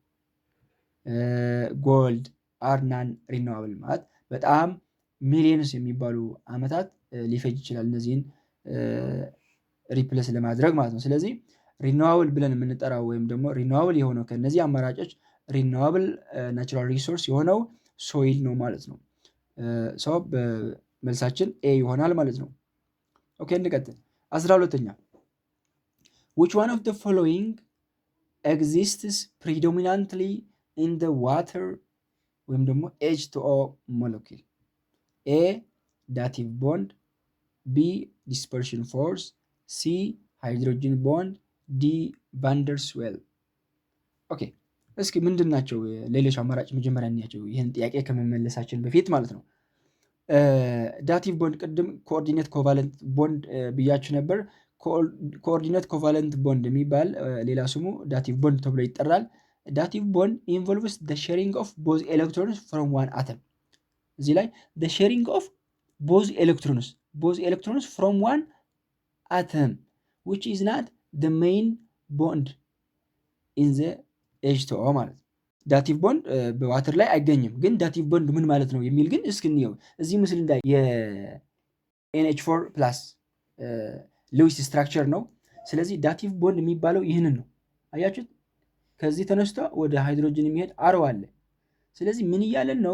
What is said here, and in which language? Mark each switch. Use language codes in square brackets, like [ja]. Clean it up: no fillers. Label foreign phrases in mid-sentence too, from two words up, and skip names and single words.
[en] gold are non renewable [am] ማለት በጣም ሚሊየንስ የሚባሉ ዓመታት ሊፈጅ ይችላል እነዚህን ሪፕለስ ለማድረግ ማለት ነው። ስለዚህ ሪኒዋብል ብለን የምንጠራው ወይም ደግሞ ሪኒዋብል የሆነው ከነዚህ አማራጮች [en] renewable natural resource [am] የሆነው ሶይል ነው ማለት ነው። ሰው በመልሳችን ኤ ይሆናል ማለት ነው። ኦኬ እንቀጥል። 12ኛ [en] which one of the following exists predominantly in the water [am] ወይም ደግሞ H2O molecule? [en] A dative bond, B dispersion force, C hydrogen bond, D van der Waals. [am] ኦኬ እስኪ ምንድን ናቸው ሌሎች አማራጭ መጀመሪያ እንያቸው ይህን ጥያቄ ከመመለሳችን በፊት ማለት ነው። [en] dative bond [am] ቅድም [en] coordinate covalent bond [am] ብያችሁ ነበር። ኮኦርዲኔት [en] covalent bond [am] የሚባል ሌላ ስሙ [en] dative bond [am] ተብሎ ይጠራል። [en] dative bond involves the sharing of both electrons from one atom። [am] እዚህ ላይ [en] the sharing of both electrons from one atom which is not the main bond in the H2O [am] ማለት ነው። [en] dative bond [am] በዋተር ላይ አይገኝም። ግን [en] dative bond [am] ምን ማለት ነው የሚል ግን እስኪ እንየው። እዚህ ምስል ላይ የNH4 [en] plus Lewis structure [am] ነው። ስለዚህ [en] dative bond [am] የሚባለው ይህንን ነው። አያችሁት? ከዚህ ተነስቶ ወደ ሃይድሮጅን የሚሄድ አረው አለ። ስለዚህ ምን እያለን ነው?